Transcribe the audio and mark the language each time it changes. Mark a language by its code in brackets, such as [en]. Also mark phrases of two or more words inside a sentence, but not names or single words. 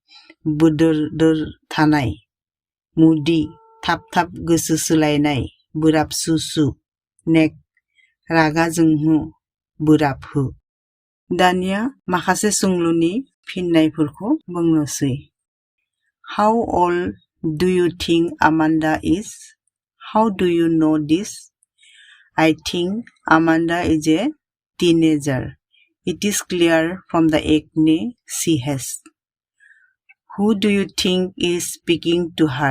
[brx] बोदोर थानाय. Moody, थाब थाब गोसो सोलायनाय, बोराब सुसु. Nag, रागा जोंहो, बोराब हो. दानिया माखासे सोंलुनि फिननायफोरखौ बुंनोसै. [en] How old do you think Amanda is? How do you know this? I think Amanda is a teenager. It is clear from the acne she has. Who do you think is speaking to her?